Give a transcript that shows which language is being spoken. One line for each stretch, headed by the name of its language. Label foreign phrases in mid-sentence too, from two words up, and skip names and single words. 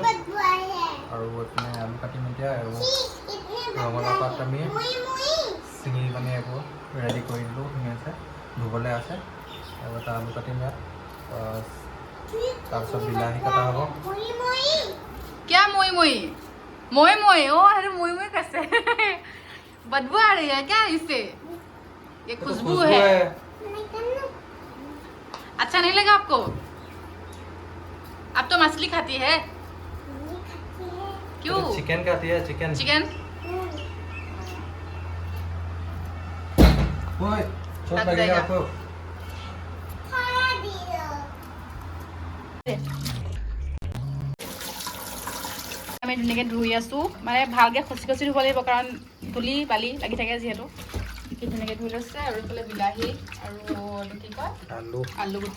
Assamese: আৰু এইপিনে আলু কাটিম এতিয়া, আৰু ৰঙালাও পাত আমি ছিঙি মানে এইবোৰ ৰেডি কৰি দিলোঁ ধুনীয়াকৈ, ধুবলৈ আছে। আৰু এটা আলু কাটিম ইয়াত, তাৰপিছত বিলাহী কটা হ'ব।
Hindi: क्या
Assamese: মই মই মই মই
Hindi: ओ अरे
Assamese: মই মই
Hindi: कैसे बदबू आ रही है क्या इससे? ये खुशबू है। अच्छा नहीं लगा आपको? अब तो मछली खाती है क्यों? चिकन खाती है, चिकन चिकन चोट लगेगा आपको।
Assamese: আমি ধুনীয়াকৈ ধুই আছোঁ, মানে ভালকৈ খচি খচি ধুব লাগিব, কাৰণ ধূলি বালি লাগি থাকে যিহেতু। ধুনীয়াকৈ ধুই লৈছে। আৰু এইফালে বিলাহী আৰু কি কয় আলু গুটি,